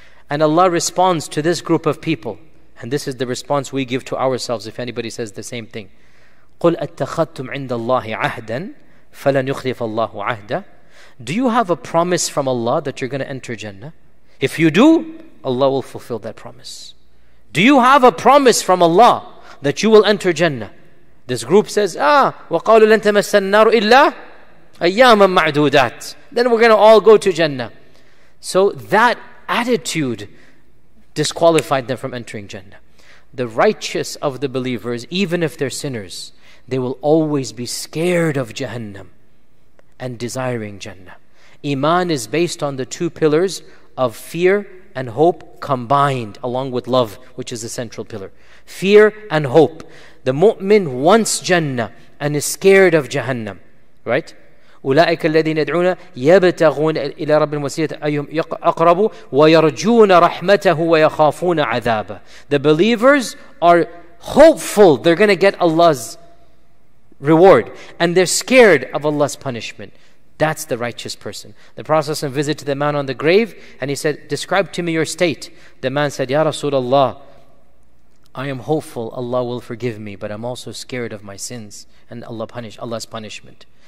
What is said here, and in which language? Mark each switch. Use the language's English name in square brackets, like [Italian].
[English] And Allah responds to this group of people. And this is the response we give to ourselves if anybody says the same thing. [Arabic] قُلْ أَتَّخَذْتُمْ عِنْدَ اللَّهِ عَهْدًا فَلَنْ يُخْلِفَ اللَّهُ عَهْدًا. [English] Do you have a promise from Allah that you're going to enter Jannah? If you do, Allah will fulfill that promise. Do you have a promise from Allah that you will enter Jannah? This group says, [Arabic] وَقَالُوا لَن تَمَسَّ النَّارُ إِلَّا أَيَّامًا مَعْدُودَاتٍ. [English] Then we're going to all go to Jannah. So that attitude disqualified them from entering Jannah. The righteous of the believers, even if they're sinners, they will always be scared of Jahannam and desiring Jannah. Iman is based on the two pillars of fear and hope combined, along with love, which is the central pillar. Fear and hope. The mu'min wants Jannah and is scared of Jahannam. Right? [Arabic] أولئك الذين يدعون يبتغون إلى رب الوسيلة أيهم أقرب ويرجون رحمته ويخافون عذابه. [English] The believers are hopeful they're going to get Allah's reward, and they're scared of Allah's punishment. That's the righteous person. The Prophet visited the man on the grave and he said, describe to me your state. The man said, Ya Rasulullah, I am hopeful Allah will forgive me, but I'm also scared of my sins and Allah's punishment.